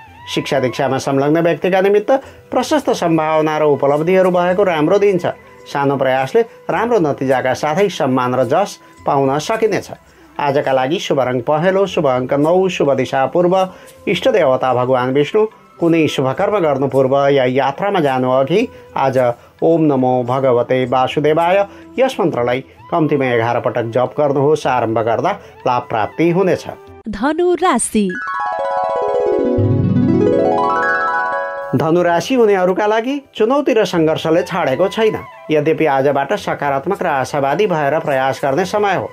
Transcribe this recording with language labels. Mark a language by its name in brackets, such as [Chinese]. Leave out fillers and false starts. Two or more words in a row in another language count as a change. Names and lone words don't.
[Nepali] शिक्षा दीक्षामा संलग्न व्यक्तिका निमित्त प्रशस्त सम्भावना र उपलब्धिहरू भएको राम्रो दिन छ। सानो प्रयासले राम्रो नतिजाका साथै सम्मान र जस पाउन सकिनेछ। आजका लागि शुभ रङ पहेँलो, शुभ अङ्क 9, शुभ दिशा पूर्व, इष्ट देवता भगवान् विष्णु। कुनै शुभकर्म गर्नु पूर्व या यात्रामा जानु अघि आज [Sanskrit] ओम नमो भगवते वासुदेवाय [Nepali] यस मन्त्रलाई कम्तीमा 11 पटक जप गर्नुहोस्। आरम्भ गर्दा लाभ प्राप्ति हुनेछ। धनु राशि। धनु राशि हुनेहरूका लागि चुनौती र सङ्घर्षले छाडेको छैन। यद्यपि आजबाट सकारात्मक र आशावादी भएर प्रयास गर्ने समय हो।